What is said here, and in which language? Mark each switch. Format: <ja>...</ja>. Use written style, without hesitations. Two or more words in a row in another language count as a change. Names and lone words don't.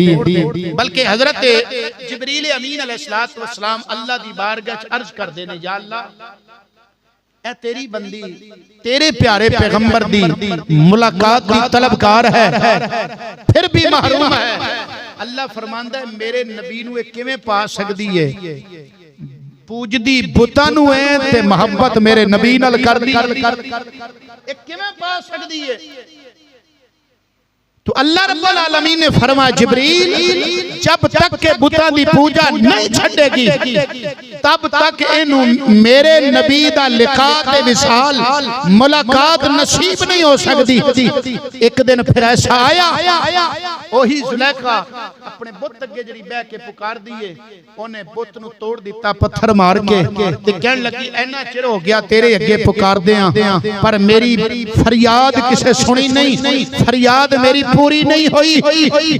<pa>بلکہ حضرت جبریل امین</pa> <ar>عليه الصلاة والسلام</ar> <pa>اللہ دی بارگاہ چ عرض کردے نے، یا اللہ اے تیری بندی تیرے پیارے پیغمبر دی ملاقات دی طلبگار ہے، فیر بھی محروم ہے. اللہ فرماندا ہے میرے نبی نوں کیویں پا سکدی ہے? پوجدی بتاں نوں ہے تے محبت میرے نبی نال کردی، اے کیویں پا سکدی ہے? تو اللہ</pa> <ar>رب العالمين</ar> <pa>نے فرمایا جبریل جب تک کے بتاں دی پوجا نہیں چھڈیگی تب تک اینوں میرے نبی دا لقا تے وصال ملاقات نصیب نہیں ہو سکدی. اک دن فیر ایسا آیا اوہی زلیخا اپنے بت اگے جیہڑی بہہ کے پکار دئیے، اوہنے بت نوں توڑ دتا پتھر مار کے تے کہن لگی اِنّا چر ہو گیا تیرے اگے پکاردیاں پر میری فریاد کسے سنی نہیں، فریاد میری پوری نہیں ہوئی.</pa>